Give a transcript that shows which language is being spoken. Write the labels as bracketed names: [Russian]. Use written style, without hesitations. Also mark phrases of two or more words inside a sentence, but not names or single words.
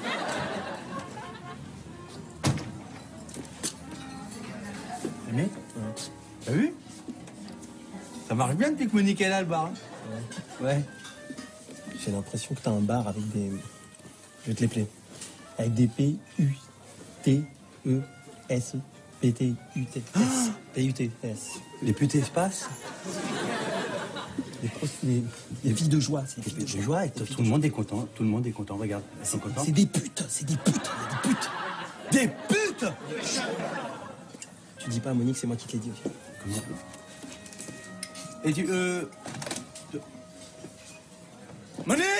[French] Mais t'as vu? Ça marche bien depuis que Monique est là, le bar. Hein. Ouais. J'ai l'impression que t'as un bar avec des... Je vais te les plaire. Avec des P-U-T-E-S. P-T-U-T-S. P-U-T-S. Les putes espaces. Les vies de joie. C'est des putes de joie et tout le monde est content. Tout le monde est content. Regarde, c'est content. C'est des putes. C'est des putes. Des putes. Tu dis pas à Monique, c'est moi qui te l'ai dit aussi. Comment? Et tu... Monique!